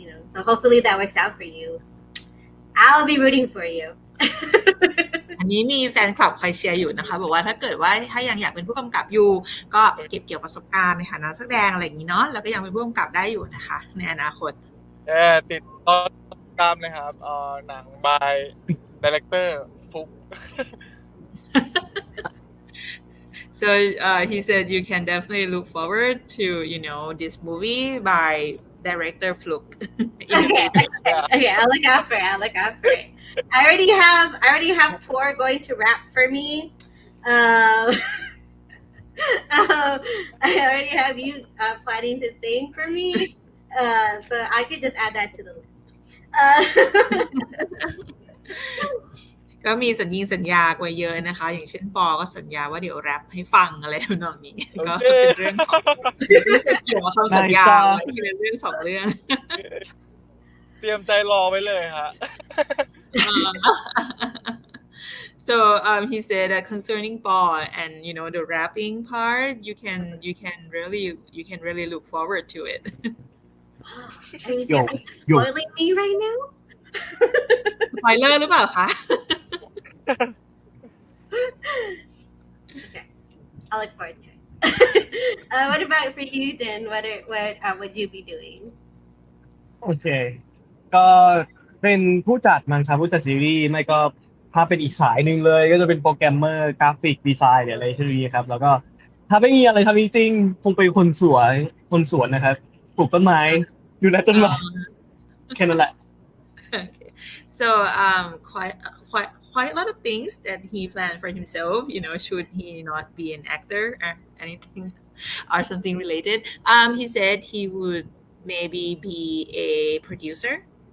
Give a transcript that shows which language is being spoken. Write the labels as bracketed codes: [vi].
[en] So hopefully that works out for you. I'll be rooting for you. [th] อันนี้มีแฟนคลับคอยเชียร์อยู่นะคะบอกว่าถ้าเกิดว่าถ้ายังอยากเป็นผู้กำกับอยู่ก็เก็บเกี่ยวประสบการณ์ในฐานะนักแสดงอะไรอย่างนี้เนาะแล้วก็ยังเป็นผู้กำกับได้อยู่นะคะในอนาคต ติดต่อตามเลยครับหนัง [en] by director [th] ฟุก [en] So he said you can definitely look forward to this movie by director Fluk. Okay, I'll look out for it. I already have Poor going to rap for me. I already have you planning to sing for me. So I could just add that to the list. [th] ก็มีสัญญาไว้เยอะนะคะอย่างเช่นปอก็สัญญาว่าเดี๋ยวแรปให้ฟังอะไรทำนองนี้ก็เป็นเรื่องของเกี่ยวกับคำสัญญาที่เป็นเรื่องสองเรื่องเตรียมใจรอไว้เลยฮะ [en] So he said that concerning ball and the rapping part, you can really look forward to it. I mean, Yo, are you yo. spoiling me right now? [th] สปอยเลอร์หรือเปล่าคะ [en] Okay, I'll look forward to it. What about for you, Din? What would you be doing? [th] โอเค ก็เป็นผู้จัดมั้งครับผู้จัดซีรีส์ไม่ก็ถ้าเป็นอีกสายหนึ่งเลยก็จะเป็นโปรแกรมเมอร์กราฟิกดีไซน์หรืออะไรที่นี้ครับแล้วก็ถ้าไม่มีอะไรทำจริงๆคงเป็นคนสวนนะครับปลูกต้นไม้ดูแลต้นไม้แค่นั้นแหละ [en] Okay. So quite a lot of things that he planned for himself, should he not be an actor or anything or something related. He said he would maybe be a producer,